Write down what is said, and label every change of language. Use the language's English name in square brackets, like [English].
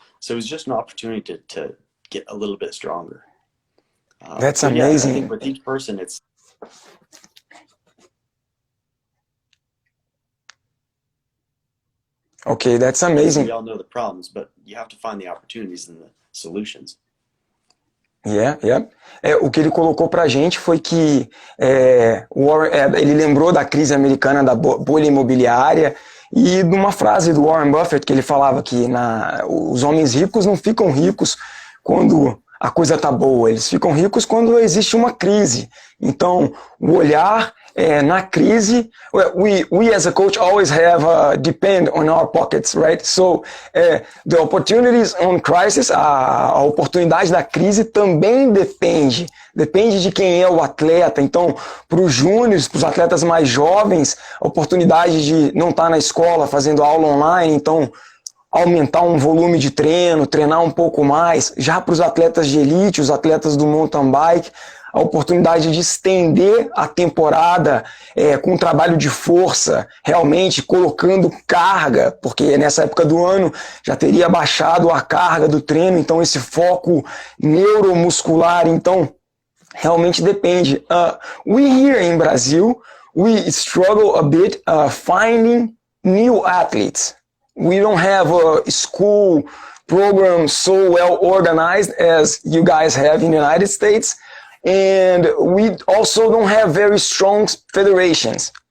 [English] So it was just an opportunity to get a little bit stronger. That's amazing. Yeah, I think with each person, it's okay. That's amazing. We all know the problems, but you have to find the opportunities and the solutions. Yeah. [Portuguese] O que ele colocou pra gente foi que ele lembrou da crise americana, da bolha imobiliária, e de uma frase do Warren Buffett que ele falava que os homens ricos não ficam ricos quando a coisa tá boa, eles ficam ricos quando existe uma crise. Então, o olhar na crise, [English] we as a coach always have depend on our pockets, right? So the opportunities on crisis, [Portuguese] a oportunidade da crise também depende de quem é o atleta. Então, para os júniores, para os atletas mais jovens, a oportunidade de não estar na escola fazendo aula online, então aumentar um volume de treino, treinar um pouco mais. Já para os atletas de elite, os atletas do mountain bike, a oportunidade de estender a temporada com um trabalho de força, realmente colocando carga, porque nessa época do ano já teria baixado a carga do treino, então esse foco neuromuscular, então realmente depende. [English] We here in Brazil, we struggle a bit finding new athletes. We don't have a school program so well organized as you guys have in the United States. And we also don't have very strong federations.